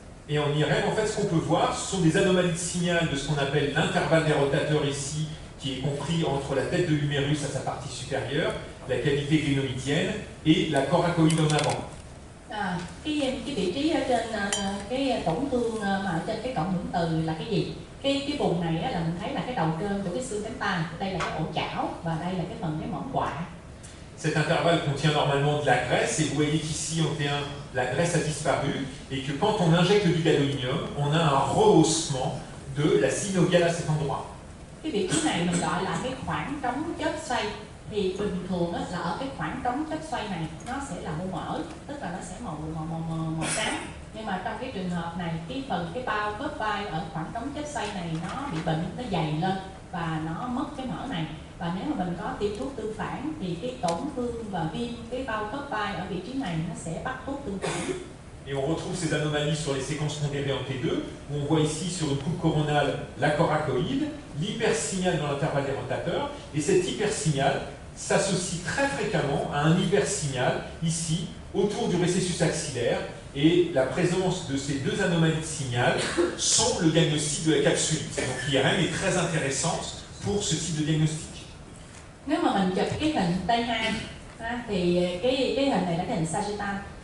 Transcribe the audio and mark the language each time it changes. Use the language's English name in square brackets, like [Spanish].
[French] Et en IRM, en fait, ce qu'on peut voir, ce sont des anomalies de signal de ce qu'on appelle l'intervalle des rotateurs ici, qui est compris entre la tête de l'humérus à sa partie supérieure, la cavité glénoïdienne et la coracoïde en avant. [Vietnamese] Cái vị trí ở trên cái tổn thương mà ở trên cái cộng hưởng từ là cái gì? Cái vùng này á, là mình thấy là cái đầu trơn của cái xương cánh tay, đây là cái ổ chảo và đây là cái phần cái mỏm quạ. [French] Cet intervalle contient normalement de la graisse et vous voyez qu'ici en T1 la graisse a disparu et que quand on injecte du gadolinium, on a un rehaussement de la synoviale à cet endroit. [Vietnamese] Cái vị trí này mình gọi là cái khoảng trống chất xoay, thì bình thường á, là ở cái khoảng trống chất xoay này nó sẽ là mô mỡ, tức là nó sẽ màu trắng. Nhưng mà trong cái trường hợp này, cái bao khớp vai ở khoảng trống chất xoay này nó bị bệnh, nó dày lên và nó mất cái mỡ này. Và nếu mà mình có tiêm thuốc tương phản thì cái tổn thương và viêm cái bao khớp vai ở vị trí này nó sẽ bắt thuốc tương phản. [French] Et on retrouve ces anomalies sur les séquences pondérées en T2, où on voit ici sur une coupe coronale la coracoïde, l'hypersignal dans l'intervalle des rotateurs, et cet hypersignal s'associe très fréquemment à un hypersignal ici, autour du récessus axillaire, et la présence de ces deux anomalies de signal sont le diagnostic de la capsulite. Donc l'IRM est très intéressante pour ce type de diagnostic. [Vietnamese] Nếu mà mình chụp cái hình T2 thì cái hình này là cái hình sagittal.